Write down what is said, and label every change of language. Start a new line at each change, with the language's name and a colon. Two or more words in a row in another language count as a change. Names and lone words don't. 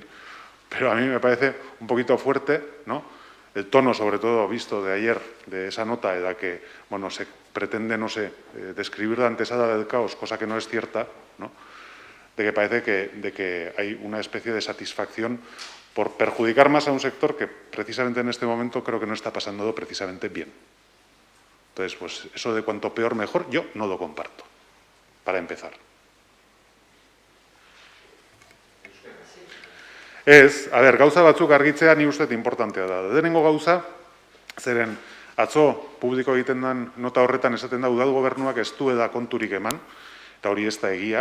Spanish: Pero a mí me parece un poquito fuerte, ¿no?, el tono, sobre todo, visto de ayer, de esa nota en la que, bueno, se pretende, no sé, describir la antesala del caos, cosa que no es cierta, ¿no?, de que parece de que hay una especie de satisfacción por perjudicar más a un sector que precisamente en este momento creo que no está pasándolo precisamente bien. Entonces, pues eso de cuanto peor mejor, yo no lo comparto, para empezar.
Basque: Gauza batzuk argitzea ni uste importantea da. Lehenengo gauza, zeren atzo publiko egiten den nota horretan esaten da udal gobernuak ez duela konturik eman, eta hori ez da egia.